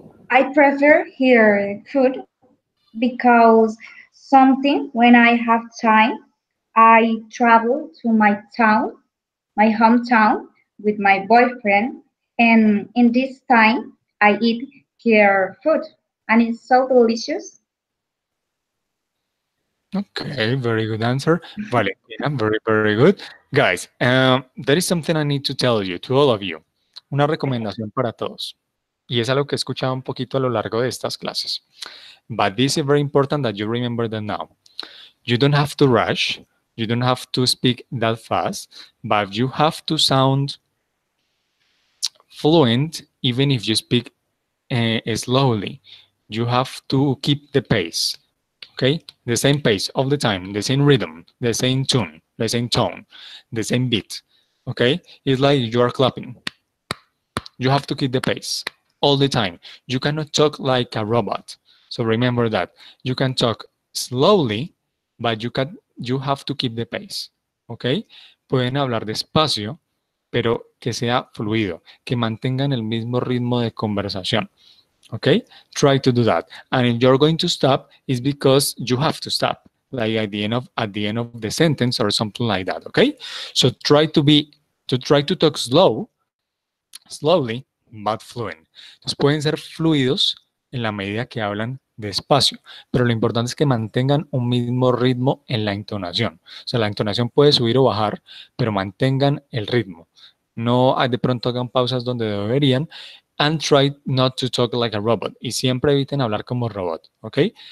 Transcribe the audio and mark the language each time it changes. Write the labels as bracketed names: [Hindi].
[English] I prefer her food because something when I have time, I travel to my town, my hometown, with my boyfriend, and in this time I eat her food, and it's so delicious. Okay, very good answer, Valentina. Very, very good. Guys, there is something I need to tell you, to all of you. [Spanish] Una recomendación para todos. Y es algo que he escuchado un poquito a lo largo de estas clases. [English] But this is very important that you remember that now. You don't have to rush. You don't have to speak that fast, but you have to sound fluent even if you speak slowly. You have to keep the pace. Okay, the same pace all the time, the same rhythm, the same tune, the same tone, the same beat. Okay, it's like you are clapping. You have to keep the pace all the time. You cannot talk like a robot. So remember that you can talk slowly, but you have to keep the pace. [Spanish] Okay, pueden hablar despacio, pero que sea fluido, que mantengan el mismo ritmo de conversación. [English] Okay, try to do that. And if you're going to stop, it's because you have to stop, like at the end of the sentence or something like that. Okay, so try to talk slowly, but fluent. [Spanish] Entonces pueden ser fluidos en la medida que hablan despacio, pero lo importante es que mantengan un mismo ritmo en la entonación. O sea, la entonación puede subir o bajar, pero mantengan el ritmo. No de pronto hagan pausas donde deberían. [English] And try not to talk like a robot. [Spanish] Y siempre eviten hablar como robot, okay?